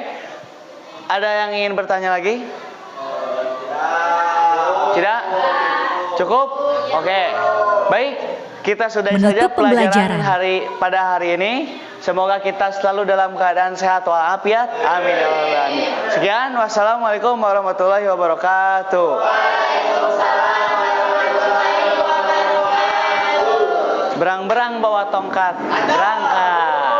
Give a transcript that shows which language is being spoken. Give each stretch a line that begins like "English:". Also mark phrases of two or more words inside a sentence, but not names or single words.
Indonesian: Ada yang ingin bertanya lagi? Tidak? Cukup? Oke. Baik, kita sudahi saja Menutup pelajaran pembelajaran. pada hari ini. Semoga kita selalu dalam keadaan sehat walafiat.
Arabic: آمين يا رب العالمين. Sekian, والسلام عليكم ورحمة الله وبركاته.
Indonesian: Berang-berang bawa tongkat, berangkat.